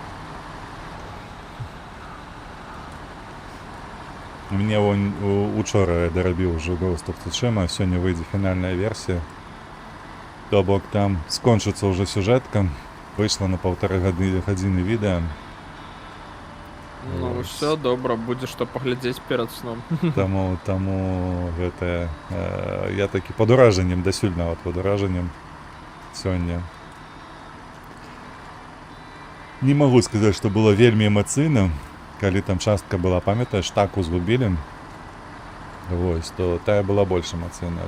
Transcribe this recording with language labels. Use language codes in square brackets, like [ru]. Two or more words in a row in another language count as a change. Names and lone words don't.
[uk] Мне учора я доробив вже Ghost of Tsushima, сьогодні вийде фінальна версія. То бок там скончиться вже сюжетка, вийшло на 1,5 години відео. Ну все, добре, буде що поглядіти перед сном. [be] Тому гэта, я таки [ru] под ураженнем, [be] дасюль нават [ru] под ураженнем [be] сёння. Не магу сказаць, што было вельмі эмацыйна, калі там частка была, памятаеш, таку згубілі. Вось, то тая была больш эмацыйная.